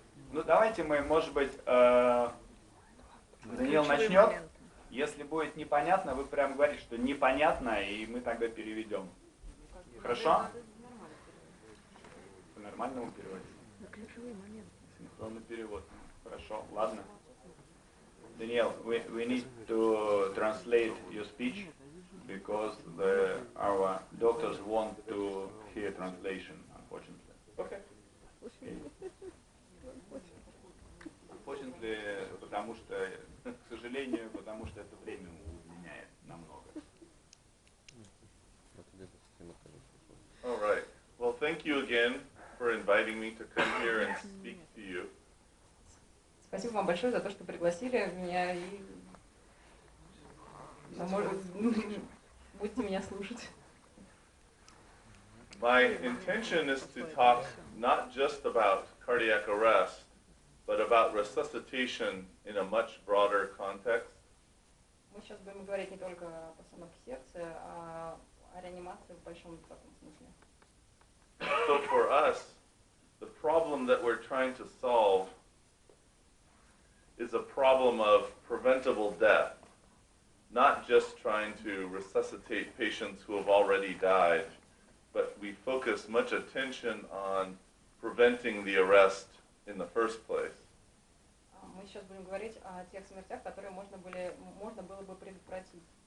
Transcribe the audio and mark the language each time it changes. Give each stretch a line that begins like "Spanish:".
Russian: Ну, давайте мы, может быть, Даниил начнет. Если будет непонятно, вы прям говорите, что непонятно, и мы тогда переведем. Хорошо? По-нормальному переводить. Синхронный перевод. Хорошо, ладно.
English: Daniel, we need to translate your speech because our doctors want to hear translation, unfortunately. Okay. Unfortunately,
Russian: потому что, к сожалению, потому что это время удлиняет намного.
English: All right. Well, thank you again for inviting me to come here and speak to you.
Russian: Спасибо вам большое за то, что пригласили меня и будете меня слушать.
English: My intention is to talk not just about cardiac arrest, but about resuscitation in a much broader context.
Russian: Мы сейчас будем говорить не только о постановке сердца, а о реанимации в большом таком смысле.
English: So for us, the problem that we're trying to solve is a problem of preventable death, not just trying to resuscitate patients who have already died, but we focus much attention on preventing the arrest in the first place.
Russian: Мы сейчас будем говорить о тех смертях, которые можно было бы предотвратить.